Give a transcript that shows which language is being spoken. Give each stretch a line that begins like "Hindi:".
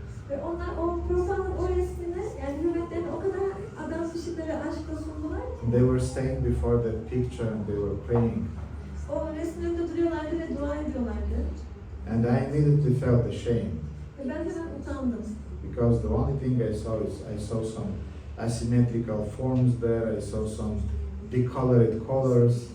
Turkish: Ve onlar o Prabhupa'nın o resmine, yani hürmetlerini o kadar adanmışlıkları aşkla sundular ki.
English: They were staying before that picture and they were praying.
Turkish: O resmin önünde duruyorlardı ve dua ediyorlardı.
English: And I immediately felt ashamed
Turkish: Ve ben hemen utandım.
English: because the only thing I saw is I saw some asymmetrical forms there, I saw some decolored colors.